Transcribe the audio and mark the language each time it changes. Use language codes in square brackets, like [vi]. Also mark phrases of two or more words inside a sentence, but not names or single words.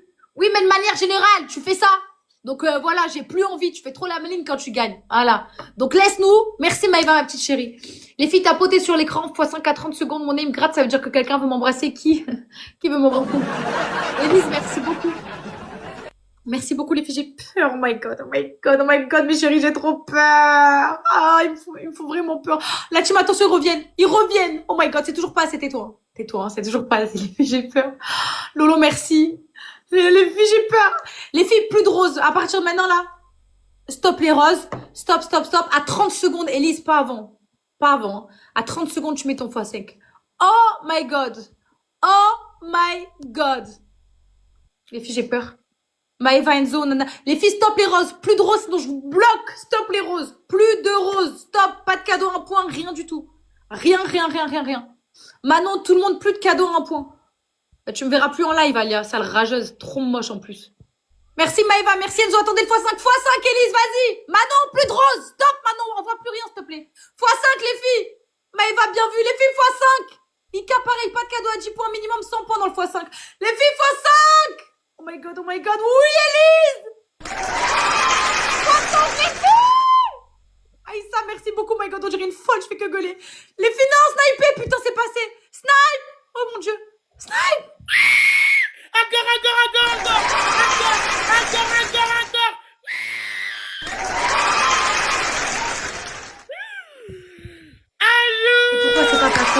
[fr] Oui, mais de manière générale, tu fais ça. Donc voilà, j'ai plus envie. Tu fais trop la maline quand tu gagnes. Voilà. Donc laisse-nous. Merci Maïva, ma petite chérie. Les filles, tapoter sur l'écran, x5 à 30 secondes. Mon nez me gratte, ça veut dire que quelqu'un veut m'embrasser. Qui veut m'embrasser? Élise, merci beaucoup. Merci beaucoup les filles, j'ai peur. [en] Oh my god, oh my god, oh my god, [fr] mes chéris, j'ai trop peur. Ah, il me faut vraiment peur. La team, attention, ils reviennent. [en] Oh my god, [fr] c'est toujours pas assez, tais-toi. Tais-toi, hein, c'est toujours pas assez, les filles, j'ai peur. Lolo, merci. Les filles, j'ai peur. Les filles, plus de roses. À partir de maintenant, là, stop les roses. Stop. À 30 secondes, Élise, pas avant. Pas avant. À 30 secondes, tu mets ton x5. [en] Oh my god. Oh my god. [fr] Les filles, j'ai peur. Maëva, Enzo, nana. Les filles, stop les roses. Plus de roses, sinon je vous bloque. Stop les roses. Plus de roses. Stop. Pas de cadeaux, un point, rien du tout. Rien, rien, rien, rien, rien. Manon, tout le monde, plus de cadeaux, un point. Bah, tu me verras plus en live, Alia. Sale rageuse. Trop moche en plus. Merci Maëva, merci Enzo. Attendez le x5, x5, Élise, vas-y. Manon, plus de roses. Stop, Manon, on voit plus rien, s'il te plaît. x5, les filles. Maëva, bien vu, les filles, x5. Ika, pareil, pas de cadeau à 10 points, minimum 100 points dans le x5. Les filles, [en] x5. Oh my god, [fr] oui, Élise. 60, les filles. Aïssa, merci beaucoup, [en] oh my god, [fr] on dirait une folle, je fais que gueuler. Les filles, non, sniper, putain, c'est passé. Snipe. Oh mon dieu. Snipe. Encore. Et pourquoi c'est pas passé?